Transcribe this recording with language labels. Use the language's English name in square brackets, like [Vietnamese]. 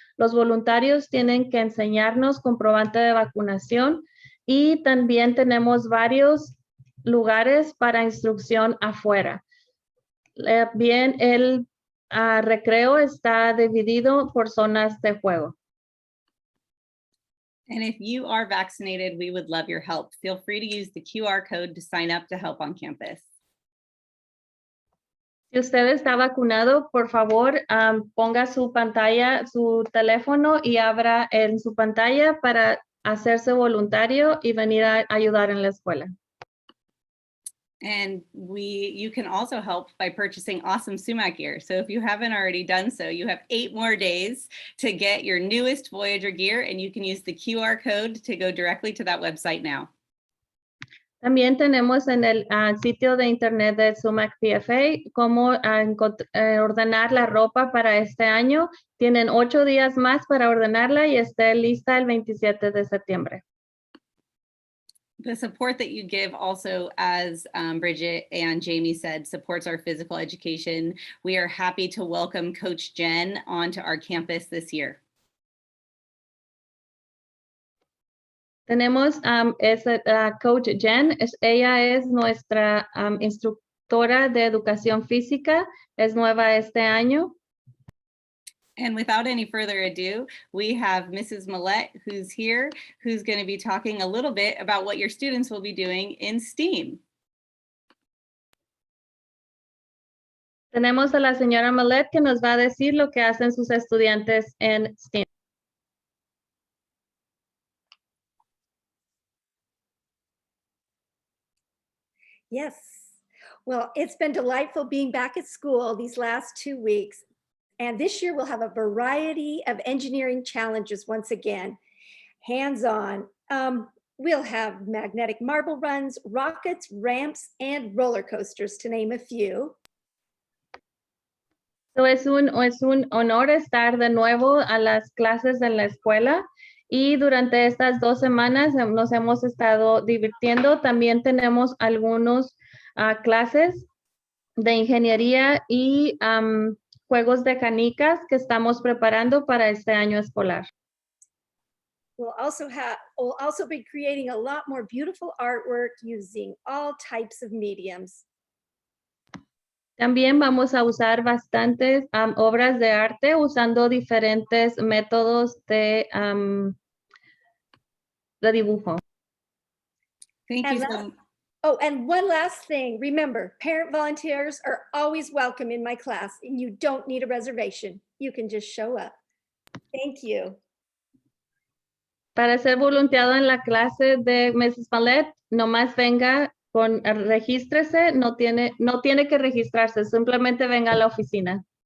[Spanish] Los voluntarios tienen que enseñarnos comprobante de vacunación y también tenemos varios lugares para instrucción afuera. Bien, el recreo está dividido por zonas de juego. [English] And if you are vaccinated, we would love your help. Feel free to use the QR code to sign up to help on campus. [Spanish] Si usted está vacunado, por favor, ponga su pantalla, su teléfono y abra en su pantalla para hacerse voluntario y venir a ayudar en la escuela. [English] And you can also help by purchasing awesome Sumac gear. So if you haven't already done so, you have 8 more days to get your newest Voyager gear, and you can use the QR code to go directly to that website now. [Spanish] También tenemos en el sitio de internet de Sumac PFA cómo ordenar la ropa para este año. Tienen 8 días más para ordenarla y esté lista el 27 de septiembre. [English] The support that you give also, as Bridget and Jaime said, supports our physical education. We are happy to welcome Coach Jen onto our campus this year. [Spanish] Tenemos Coach Jen, ella es nuestra instructora de educación física, es nueva este año. [English] And without any further ado, we have Mrs. Millette, who's here, who's going to be talking a little bit about what your students will be doing in STEAM. [Spanish] Tenemos a la señora Millette que nos va a decir lo que hacen sus estudiantes en STEAM. [English] Yes. Well, it's been delightful being back at school these last 2 weeks. And this year we'll have a variety of engineering challenges once again, hands-on. We'll have magnetic marble runs, rockets, ramps, and roller coasters, to name a few. [Spanish] So es un honor estar de nuevo a las clases en la escuela y durante estas 2 semanas nos hemos estado divirtiendo. También tenemos algunos clases de ingeniería y juegos de canicas que estamos preparando para este año escolar. [English] We'll also be creating a lot more beautiful artwork using all types of mediums. [Spanish] También vamos a usar bastantes obras de arte usando diferentes métodos de dibujo. [English] Thank you so much. Oh, and one last thing. Remember, parent volunteers are always welcome in my class, and you don't need a reservation. You can just show up. Thank you. [Spanish] Para ser voluntariado en la clase de Mrs. Millette, nomás venga, regístrese, no tiene que registrarse, simplemente venga a la oficina.